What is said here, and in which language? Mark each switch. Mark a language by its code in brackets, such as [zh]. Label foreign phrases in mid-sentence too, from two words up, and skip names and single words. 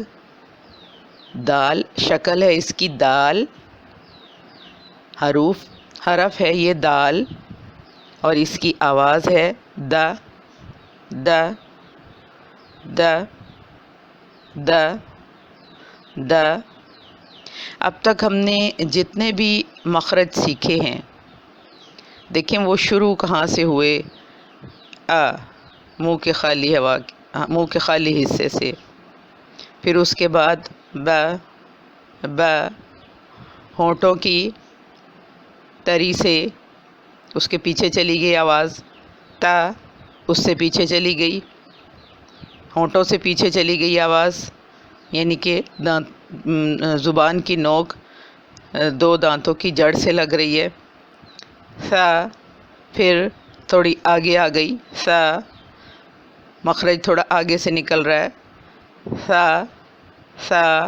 [ur] دال شکل ہے اس کی دال، حرف ہے یہ دال، اور اس کی آواز ہے دا، دا، دا، دا، دا۔ اب تک ہم نے جتنے بھی مخرج سیکھے ہیں، دیکھیں وہ شروع کہاں سے ہوئے؟ منہ کے خالی حصے سے، پھر اس کے بعد با، با، ہونٹوں کی تری سے اس کے پیچھے چلی گئی آواز تا، اس سے پیچھے چلی گئی، ہونٹوں سے پیچھے چلی گئی آواز، یعنی کہ زبان کی نوک 2 دانتوں کی جڑ سے لگ رہی ہے سا، پھر تھوڑی آگے آ گئی سا، مخرج تھوڑا آگے سے نکل رہا ہے سا، سا۔